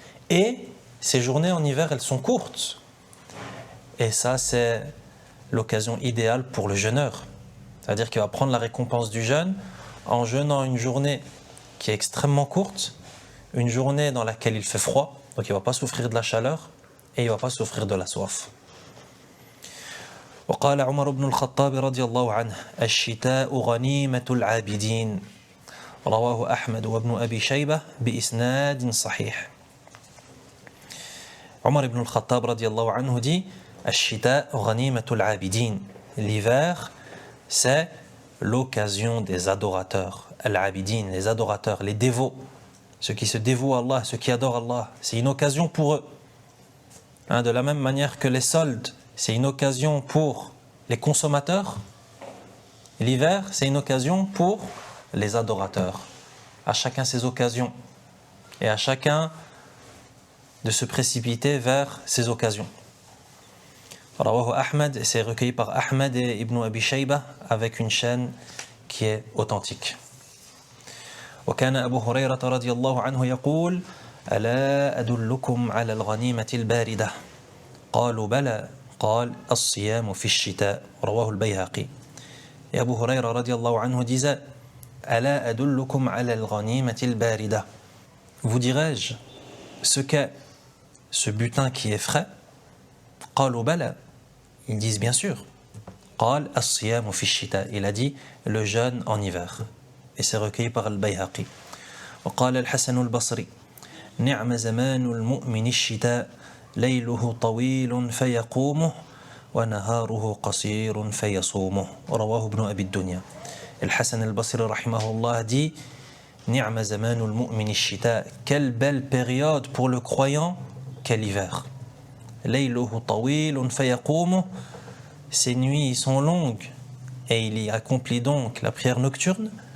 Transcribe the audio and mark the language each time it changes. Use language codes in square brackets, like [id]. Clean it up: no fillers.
[fr] Et ces journées en hiver, elles sont courtes. Et ça, c'est l'occasion idéale pour le jeûneur. C'est-à-dire qu'il va prendre la récompense du jeûne en jeûnant une journée qui est extrêmement courte, une journée dans laquelle il fait froid, donc il ne va pas souffrir de la chaleur et il ne va pas souffrir de la soif. [ar] وقال عمر بن الخطاب رضي الله عنه الشتاء غنيمة العابدين رواه أحمد وابن أبي شيبة بإسناد صحيح. [fr] Omar ibn al-Khattab [ar] radiallahu anhu [fr] dit [ar] Ash-shita ghanimatul abidin. [fr] L'hiver, c'est l'occasion des adorateurs. Al-abidin, les adorateurs, les dévots. Ceux qui se dévouent à Allah, ceux qui adorent Allah. C'est une occasion pour eux. De la même manière que les soldes, c'est une occasion pour les consommateurs. L'hiver, c'est une occasion pour les adorateurs. À chacun ses occasions. Et à chacun de se précipiter vers ces occasions. [ar] Rawahu [fr] Ahmed, c'est recueilli par Ahmed et Ibn Abi Shayba avec une chaîne qui est authentique. [ar] وكان أبو هريرة رضي الله عنه يقول ألا أدلكم على الغنيمة الباردة قالوا بلى قال الصيام في الشتاء رواه البيهقي. [fr] Et Abu Hurayra [ar] رضي الله عنه [fr] disait [ar] ألا أدلكم على الغنيمة الباردة. [fr] Vous dirais-je ce qu'est ce butin qui est frais? [ar] قالوا بلى, [fr] ils disent bien sûr. [ar] قال الصيام في الشتاء, [fr] il a dit le jeûne en hiver. Et c'est recueilli par Al-Bayhaqi. [ar] وقال الحسن البصري نعم زمان المؤمن الشتاء ليله طويل فيقومه ونهاره قصير فيصومه رواه ابن أبي الدنيا. [fr] الحسن البصري [ar] رحمه الله [fr] dit [ar] نعم زمان المؤمن الشتاء, [fr] quelle belle période pour le croyant qu'est l'hiver. [ar] ليله طويل فيقومه, [fr] ses nuits sont longues et il y accomplit donc la prière nocturne.